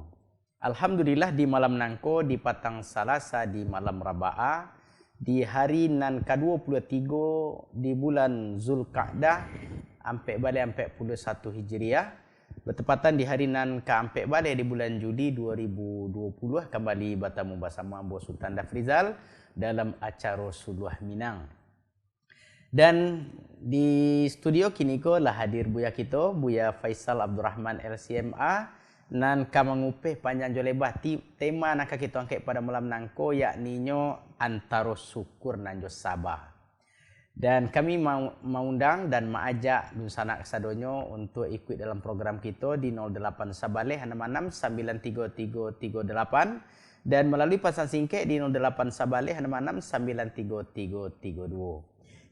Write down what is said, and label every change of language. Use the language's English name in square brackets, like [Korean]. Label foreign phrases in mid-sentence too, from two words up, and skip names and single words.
[Minangkabau] Alhamdulillah di malam nangko di patang Salasa di malam Raba'a di hari nan ke-23 di bulan Zulqa'dah ampek balik ampek 21 Hijriah bertepatan di hari nan ke ampek balik di bulan Juli 2020 kembali bertemu bersama Ambo Sultan Dafrizal dalam acara Suluh Minang. Dan di studio kini ko lah hadir buya kita Buya Faisal Abdurrahman LCMA nan kamangupeh panjang jo lebah tema nak kita angkat pada malam nangko yakni nyo antara syukur nan jo sabar. [Indonesian] Dan kami mengundang dan mengajak Nusanak Sadonyo untuk ikut dalam program kita di 08 Sabaleh 66 93338 dan melalui pesan singkat di 08 Sabaleh 66 93332.